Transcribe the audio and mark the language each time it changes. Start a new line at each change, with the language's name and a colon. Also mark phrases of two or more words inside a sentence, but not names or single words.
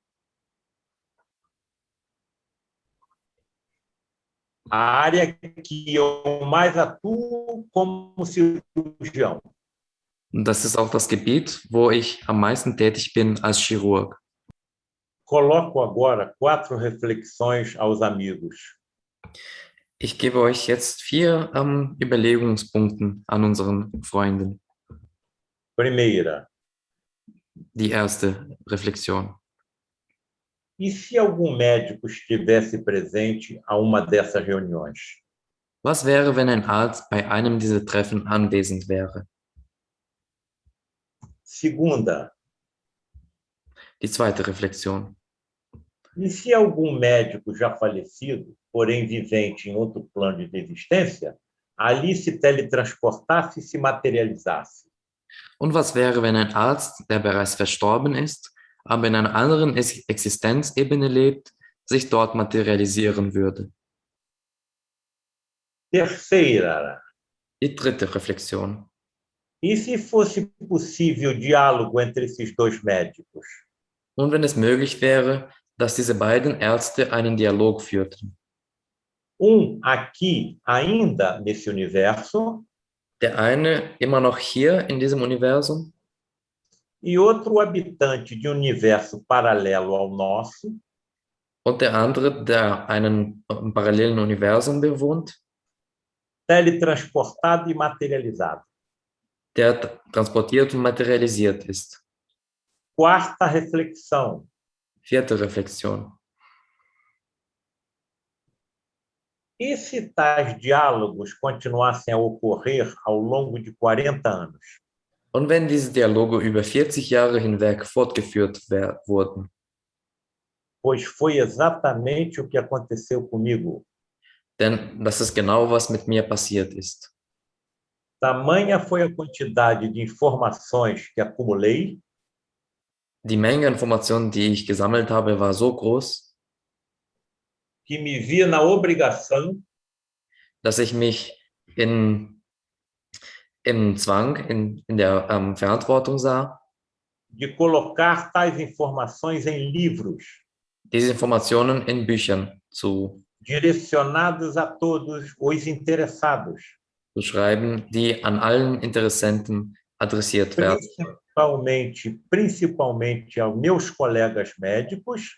Portuguese: A área que eu mais atuo como cirurgião.
German: Und das ist auch das Gebiet, wo ich am meisten tätig bin als Chirurg.
Portuguese: Coloco agora 4 reflexões aos amigos.
German: Ich gebe euch jetzt 4 Überlegungspunkten an unseren Freunden.
Portuguese: Primeira,
German: Die erste Reflexion.
Portuguese: e se algum médico estivesse presente a uma dessas reuniões?
German: Was wäre, wenn ein Arzt bei einem dieser Treffen anwesend wäre?
Portuguese: Segunda,
German: Die zweite Reflexion.
Portuguese: e se algum médico já falecido, porém vivente em outro plano de existência, ali se teletransportasse e se materializasse?
German: Und was wäre, wenn ein Arzt, der bereits verstorben ist, aber in einer anderen Existenzebene lebt, sich dort materialisieren würde?
Portuguese: Terceira,
German: Die dritte Reflexion.
Portuguese: e se fosse possível diálogo entre esses dois médicos?
German: Und wenn es möglich wäre, dass diese beiden Ärzte einen Dialog führten.
Portuguese: Aqui, ainda nesse universo,
German: Der eine immer noch hier in diesem Universum
Portuguese: e outro habitante de um universo paralelo ao nosso,
German: und der andere, der einen parallelen Universum bewohnt,
Portuguese: teletransportado e materializado.
German: der transportiert und materialisiert ist.
Portuguese: Quarta reflexão,
German: Vierte Reflexion.
Portuguese: e se tais diálogos continuassem a ocorrer ao longo de 40 anos?
German: Und wenn diese Dialoge über 40 Jahre hinweg fortgeführt wurden?
Portuguese: Pois foi exatamente o que aconteceu comigo.
German: Denn das ist genau, was mit mir passiert ist.
Portuguese: Tamanha foi a quantidade de informações que acumulei,
German: Die Menge an Informationen, die ich gesammelt habe, war so groß,
Portuguese: que me via na obrigação
German: dass ich mich im Zwang, in der Verantwortung sah,
Portuguese: de colocar tais informações em livros,
German: diese Informationen in Büchern zu
Portuguese: direcionados a todos os interessados,
German: schreiben, die an allen Interessenten adressiert werden.
Portuguese: principalmente aos meus colegas médicos